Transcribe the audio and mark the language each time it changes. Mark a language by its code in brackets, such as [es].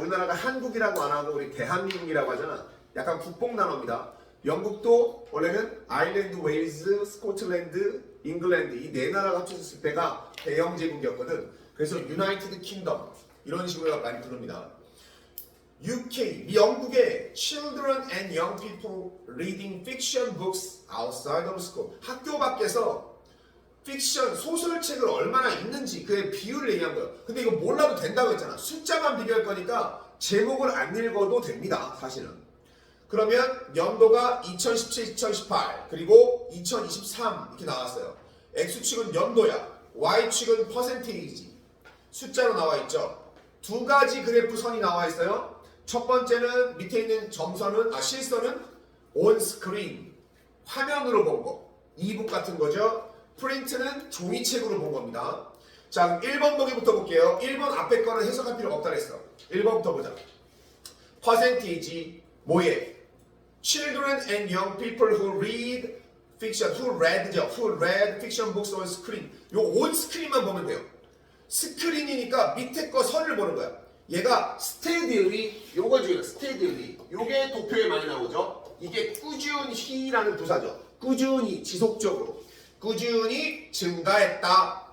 [ko] 우리나라가 한국이라고 안 하고 우리 대한민국이라고 하잖아. 약간 국뽕 단어입니다. 영국도 원래는 아일랜드, 웨일즈, 스코틀랜드, 잉글랜드 이 네 나라가 합쳐졌을 때가 대영 제국이었거든. 그래서 유나이티드 킹덤 이런 식으로 많이 부릅니다. [en] UK, 영국의 Children and Young People Reading Fiction Books Outside of School. [ko] 학교 밖에서 픽션, 소설책을 얼마나 읽는지 그의 비율을 얘기한 거예요. 근데 이거 몰라도 된다고 했잖아. 숫자만 비교할 거니까 제목을 안 읽어도 됩니다. 사실은. 그러면 연도가 2017, 2018 그리고 2023 이렇게 나왔어요. X축은 연도야. Y축은 퍼센테이지. 숫자로 나와 있죠. 두 가지 그래프 선이 나와 있어요. 첫 번째는 밑에 있는 실선은 on screen, 화면으로 본 거. 이북 같은 거죠. 프린트는 종이책으로 본 겁니다. 자, 1번 보기부터 볼게요. 1번 앞에 거는 해석할 필요가 없다 그랬어. 1번부터 보자. 퍼센티지 뭐예? [en] Children and young people who read fiction, who read fiction books on screen. [ko] 요 on screen만 보면 돼요. 스크린이니까 밑에 거 선을 보는 거야. 얘가 steadily, 요거죠. steadily. 요게 도표에 많이 나오죠. 이게 꾸준히라는 부사죠. 꾸준히, 지속적으로. 꾸준히 증가했다.